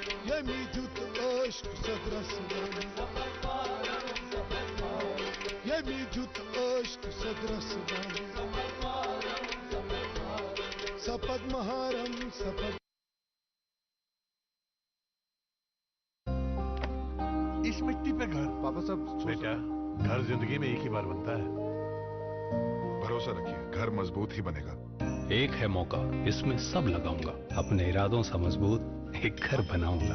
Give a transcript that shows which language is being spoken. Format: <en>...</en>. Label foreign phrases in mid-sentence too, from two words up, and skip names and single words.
<ur>يميجت عشق صدر سبان يميجت عشق صدر سبان سپد مہارم سپد. اس مٹی پہ گھر. پاپا صاحب بیٹا گھر زندگی میں ایک ہی بار بنتا ہے. بھروسہ رکھیے گھر مضبوط ہی بنے گا. ایک ہے موقع اس میں سب لگاؤں گا اپنے ارادوں سے مضبوط ایک گھر بناؤں گا.</ur>